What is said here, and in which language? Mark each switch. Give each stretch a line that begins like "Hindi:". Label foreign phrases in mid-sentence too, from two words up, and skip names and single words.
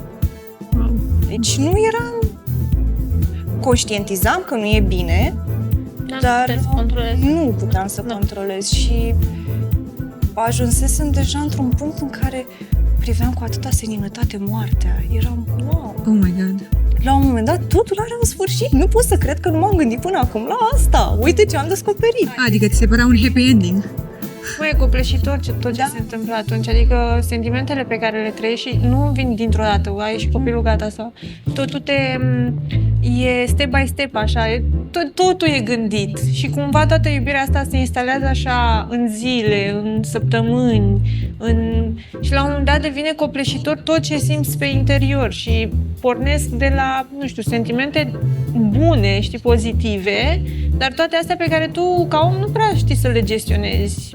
Romanian: Deci nu eram... Conștientizam că nu e bine, dar nu puteam să controlez și ajunsesem deja într-un punct în care priveam cu atâta seninătate moartea. Eram, wow!
English: Oh my God!
Romanian: La un moment dat, totul are un sfârșit. Nu pot să cred că nu m-am gândit până acum la asta. Uite ce am descoperit. Adică ți se părea un
English: happy ending.
Romanian: E copleșitor tot ce se întâmplă atunci. Adică sentimentele pe care le trăiești și nu vin dintr-o dată. Ai și copilul gata sau... Totul e
English: step by step,
Romanian: așa. Totul e gândit. Și cumva toată iubirea asta se instalează așa în zile, în săptămâni. Și la un moment dat devine copleșitor tot ce simți pe interior. Și pornesc de la, sentimente bune, pozitive, dar toate astea pe care tu, ca om, nu prea știi să le gestionezi.